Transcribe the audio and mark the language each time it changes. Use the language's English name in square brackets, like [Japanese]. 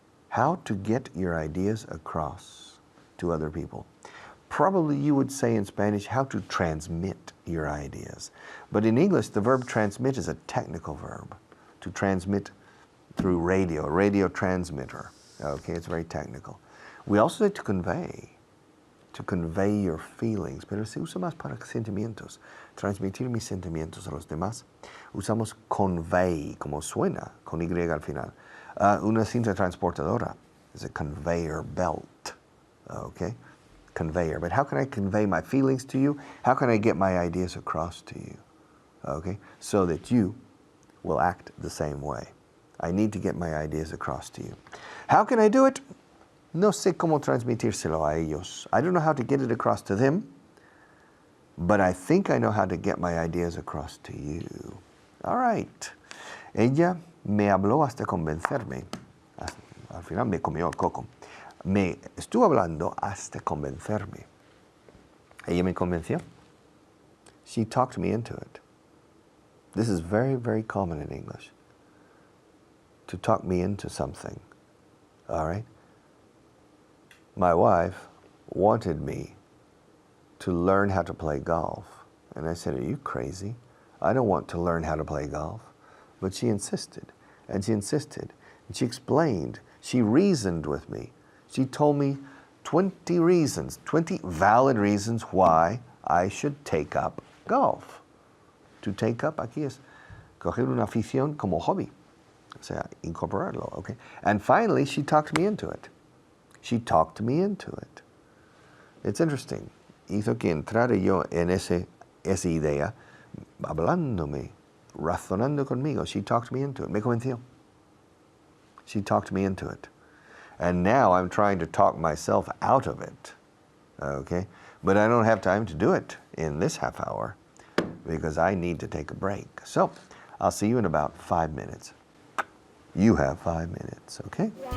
[English] How to get your ideas across to other people. Probably you would say in Spanish, how to transmit your ideas. But in English, the verb transmit is a technical verb. To transmit through radio transmitter. Okay, it's very technical. We also say to convey your feelings, pero se usa más para sentimientos. [Spanish] Transmitir mis sentimientos a los demás. Usamos convey, como suena, con Y al final. [English] Una cinta transportadora is a conveyor belt. Okay? Conveyor. But how can I convey my feelings to you? How can I get my ideas across to you? Okay? So that you will act the same way. I need to get my ideas across to you. How can I do it? [Spanish] No sé cómo transmitírselo a ellos. [English] I don't know how to get it across to them, but I think I know how to get my ideas across to you. All right. [Spanish] Ella me habló hasta convencerme. Al final me comió el coco. Me estuvo hablando hasta convencerme. [English] Ella me convenció. She talked me into it. This is very, very common in English. To talk me into something. All right? My wife wanted me to learn how to play golf. And I said, are you crazy? I don't want to learn how to play golf. But she insisted, and she insisted. And she explained, she reasoned with me. She told me 20 reasons, 20 valid reasons why I should take up golf. [Spanish] To take up, aquí es coger una afición como hobby. O sea, incorporarlo, okay? [English] And finally, she talked me into it. She talked me into it. It's interesting. [Spanish] Hizo que entrara yo en esa idea, hablándome, razonando conmigo. [English] She talked me into it. Me convenció. She talked me into it. And now I'm trying to talk myself out of it, okay? But I don't have time to do it in this half hour because I need to take a break. So I'll see you in about 5 minutes. You have 5 minutes, okay?